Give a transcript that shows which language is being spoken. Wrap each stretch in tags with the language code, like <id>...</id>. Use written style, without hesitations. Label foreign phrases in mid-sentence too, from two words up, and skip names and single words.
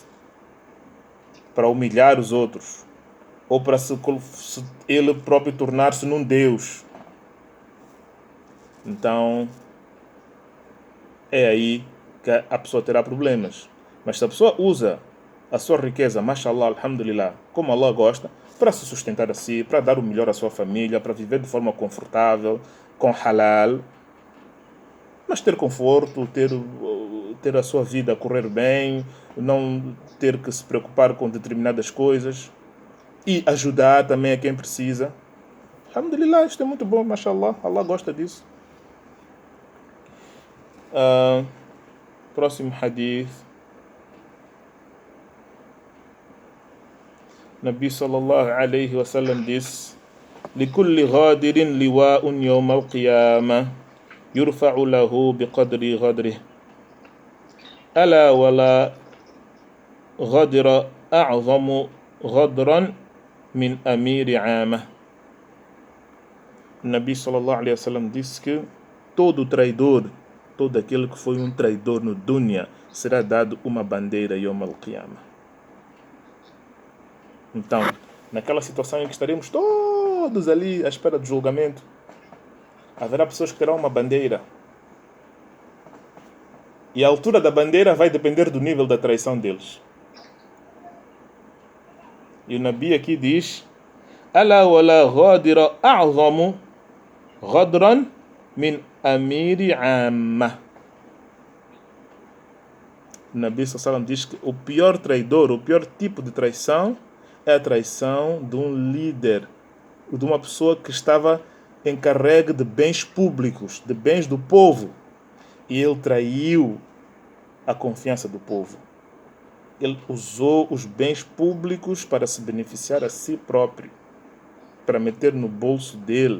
<pt>Para humilhar os outros. Ou para ele próprio tornar-se num Deus. Então, é aí que a pessoa terá problemas. Mas se a pessoa usa a sua riqueza,</pt> <ar>ما شاء الله، الحمد لله,</ar> <pt>como Allah gosta, para se sustentar a si, para dar o melhor à sua família, para viver de forma confortável, com halal, mas ter conforto, ter a sua vida a correr bem, não ter que se preocupar com determinadas coisas e ajudar também a quem precisa. Alhamdulillah, isto é muito bom, mashallah, Allah gosta disso. Próximo hadith.</pt> <ar>نبي صلى الله عليه وسلم disse: لكل غادر لواء يوم القيامة يرفع له بقدر غدره ألا ولا غدر أعظم غدرا من أمير عامة. Nabi sallallahu alayhi wa sallam</ar> <pt>disse que todo traidor, todo aquele que foi um traidor no dunya, será dado uma bandeira</pt> <ar>يوم القيامة.</ar> <pt>Então, naquela situação em que estaremos todos ali à espera do julgamento, haverá pessoas que terão uma bandeira. E a altura da bandeira vai depender do nível da traição deles. E o Nabi aqui diz:</pt> <ar>ألا ولا غادر أعظم غدرا من أمير عامة.</ar> <pt>O</pt> <ar>Nabi sallallahu</ar> <pt>diz que o pior traidor, o pior tipo de traição é a traição de um líder, de uma pessoa que estava encarregue de bens públicos, de bens do povo, e ele traiu a confiança do povo. Ele usou os bens públicos para se beneficiar a si próprio, para meter no bolso dele.</pt>